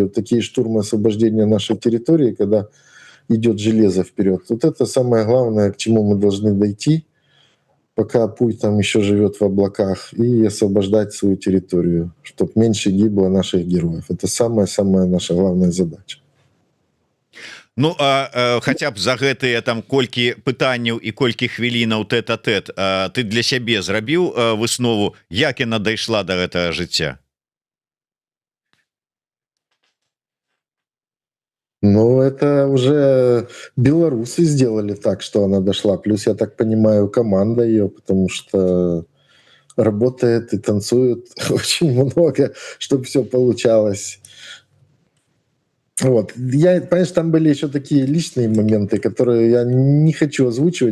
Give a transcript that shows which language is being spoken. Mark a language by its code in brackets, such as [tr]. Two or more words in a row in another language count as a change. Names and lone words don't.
[ru] Вот такие штурмы освобождения нашей территории, когда идет железо вперед. Вот это самое главное, к чему мы должны дойти, пока путь там еще живет в облаках, и освобождать свою территорию, чтобы меньше гибло наших героев. Это самая-самая наша главная задача. [be] Ну хотя б за гэтыя там колькі пытанняў і колькі хвілінаў тэт-а-тэт ты для сябе зрабіў выснову, як яна дайшла до гэтага жыцця? Ну, [ru] это уже белорусы сделали так, что она дошла. Плюс, я так понимаю, команда ее, потому что работает и танцует очень много, чтобы все получалось. Вот. Понимаешь, там были еще такие личные моменты, которые я не хочу озвучивать.